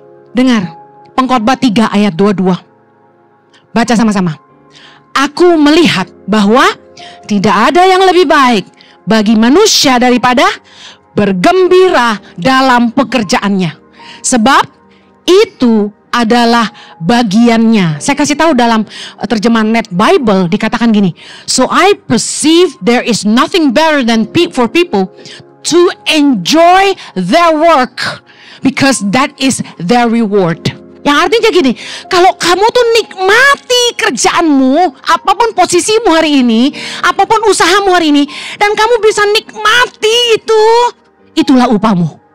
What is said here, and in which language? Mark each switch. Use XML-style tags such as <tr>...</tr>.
<id>Dengar, Pengkhotbah 3 ayat 22. Baca sama-sama. Aku melihat bahwa tidak ada yang lebih baik bagi manusia daripada bergembira dalam pekerjaannya. Sebab itu adalah bagiannya. Saya kasih tahu dalam terjemahan Net Bible dikatakan gini.</id> <en>So I perceive there is nothing better than for people to enjoy their work because that is their reward.</en> <id>Yang artinya gini, kalau kamu tuh nikmati kerjaanmu, apapun posisimu hari ini, apapun usahamu hari ini, dan kamu bisa nikmati itu, itulah upahmu.</id>